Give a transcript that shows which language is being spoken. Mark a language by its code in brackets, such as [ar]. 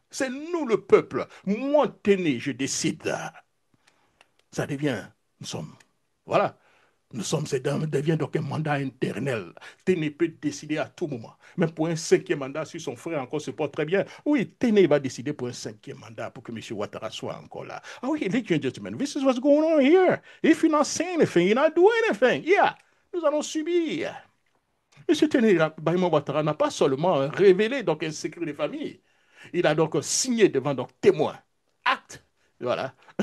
[fr] C'est nous le peuple. Moi, Téné, je décide. Ça devient, nous sommes. Voilà. Nous sommes, ça devient donc un mandat internel. Téné peut décider à tout moment. Même pour un cinquième mandat, si son frère encore se porte très bien, oui, Téné va décider pour un cinquième mandat pour que M. Ouattara soit encore là. [en] Ah oui, ladies and gentlemen, this is what's going on here. If you're not saying anything, you're not doing anything. [fr] Yeah, nous allons subir. M. Téné Bahima Ouattara n'a pas seulement révélé donc un secret de famille. Il a donc signé devant donc témoin. Acte. Voilà.